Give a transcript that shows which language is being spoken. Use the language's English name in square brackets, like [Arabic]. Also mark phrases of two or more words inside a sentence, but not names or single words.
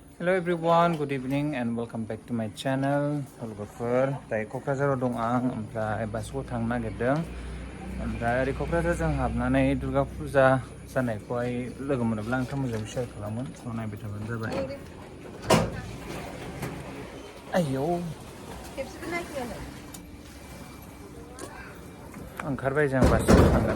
[English] Hello everyone, good evening and welcome back to my channel. [Bodo] Logoफोर दायो क'क्राझाराव दं आं ओमफ्राय बासुगाव थांनो नागिरदों ओमफ्राय ओरै क'क्राझारजों हाबनानै दुर्गा फुजा जानायखौहाय लोगो मोनोब्ला आंथ' मोजाङै शेयार खालामगोन स' नायबाय थाबानो जाबाय। आयौ ओंखारबाय जों बासुगाव थांगोन।